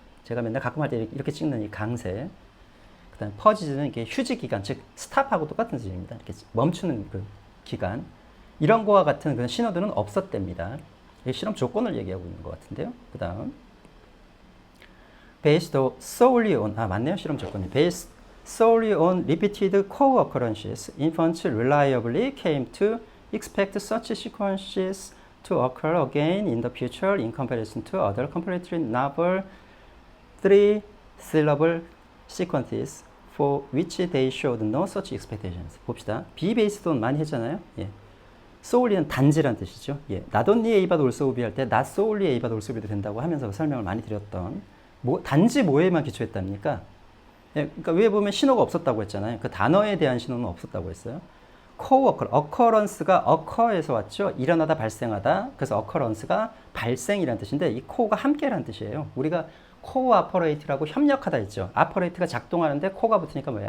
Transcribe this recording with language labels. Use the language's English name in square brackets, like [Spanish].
[Korean] 제가 맨날 가끔 할 때 이렇게 찍는 이 강세. 그 다음에 퍼지즈는 이게 휴지 기간, 즉 스탑하고 똑같은 뜻입니다. 이렇게 멈추는 그 기간. 이런 거와 같은 그런 신호들은 없었답니다. 실험 조건을 얘기하고 있는 것 같은데요. 그 다음 based solely on, 맞네요. 실험 조건이 [English] based solely on repeated co-occurrences, infants reliably came to expect such sequences to occur again in the future in comparison to other completely novel three-syllable sequences for which they showed no such expectations. [Korean] 봅시다. be based on 많이 했잖아요. 예. solely는 단지란 뜻이죠. 예. not only A but also B 할 때 not solely A but also B도 된다고 하면서 설명을 많이 드렸던 단지 뭐에만 기초했답니까? 예. 그러니까 위에 보면 신호가 없었다고 했잖아요. 그 단어에 대한 신호는 없었다고 했어요. occurrence가 occur에서 왔죠. 일어나다, 발생하다. 그래서 occurrence가 발생이라는 뜻인데 이 co가 함께라는 뜻이에요. 우리가 cooperate라고 협력하다 했죠. operate가 작동하는데 co가 붙으니까 뭐예요?